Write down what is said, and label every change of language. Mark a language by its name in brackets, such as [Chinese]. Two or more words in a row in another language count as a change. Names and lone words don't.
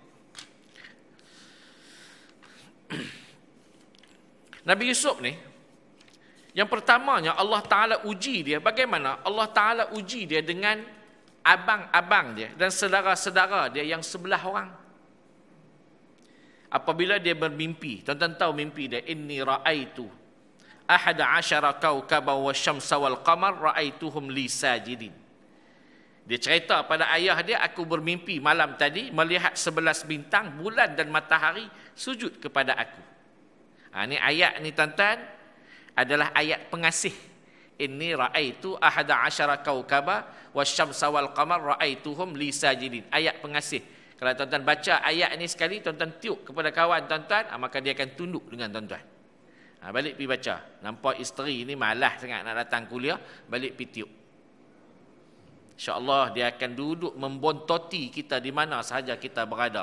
[Malay] Nabi Yusuf ni, yang pertamanya Allah Ta'ala uji dia. Bagaimana? Allah Ta'ala uji dia dengan abang-abang dia dan saudara-saudara dia yang sebelah orang. Apabila dia bermimpi, tuan-tuan tahu mimpi dia, [Arabic] إني رأيت أحد عشر كوكبا والشمس والقمر رأيتهم لي ساجدين. [Malay] Dia cerita pada ayah dia, aku bermimpi malam tadi melihat 11 bintang, bulan dan matahari sujud kepada aku. Ni ayat ni tuan-tuan adalah ayat pengasih. [Arabic] إني رأيت أحد عشر كوكبا والشمس والقمر رأيتهم لي ساجدين. [Malay] Ayat pengasih. Kalau tuan-tuan baca ayat ni sekali, tuan-tuan tiup kepada kawan tuan-tuan, maka dia akan tunduk dengan tuan-tuan. Balik pergi baca. Nampak isteri ni malas sangat nak datang kuliah, balik pergi tiup. InsyaAllah dia akan duduk membontoti kita di mana sahaja kita berada.